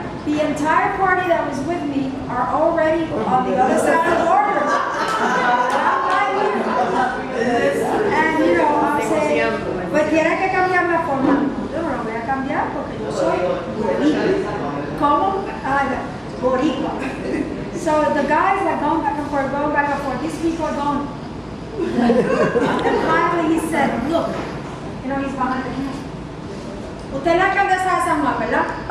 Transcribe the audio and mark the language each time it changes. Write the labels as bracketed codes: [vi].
[en] The entire party that was with me are already on the other side of the border. And you know, I'm saying, [es] pues tiene que cambiar la forma. Yo no lo voy a cambiar porque yo soy boricua. ¿Cómo? Boricua. [en] So the guys that going back and forth, these people are going. And finally he said, look, you know, he's behind the camera. [es] Usted es la alcaldesa de San Juan, ¿verdad?